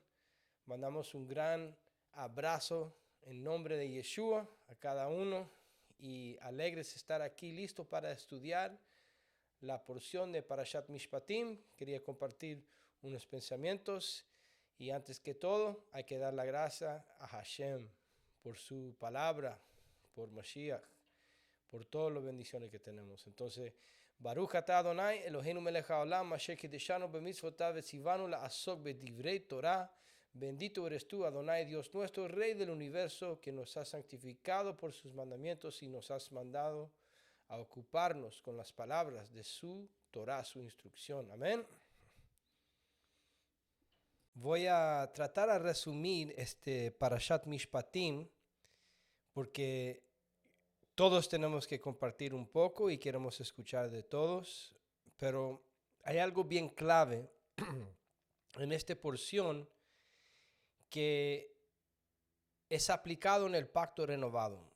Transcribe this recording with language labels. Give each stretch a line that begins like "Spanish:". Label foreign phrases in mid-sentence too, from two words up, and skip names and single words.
Spanish: Mandamos un gran abrazo en nombre de Yeshua a cada uno y alegres de estar aquí listos para estudiar la porción de Parashat Mishpatim. Quería compartir unos pensamientos y antes que todo hay que dar la gracia a Hashem por su palabra, por Mashiach, por todas las bendiciones que tenemos. Entonces,
Hebrew: ברוך אתה אדני, אלהינו מלך העולם, אשר קדשנו במצותיו וצונו לעסוק בדברי תורה.
Spanish: Bendito eres tú, Adonai, Dios nuestro, Rey del universo, que nos has santificado por sus mandamientos y nos has mandado a ocuparnos con las palabras de su Torah, su instrucción. Amén. Voy a tratar de resumir este Parashat Mishpatim, porque todos tenemos que compartir un poco y queremos escuchar de todos, pero hay algo bien clave en esta porción que es aplicado en el pacto renovado.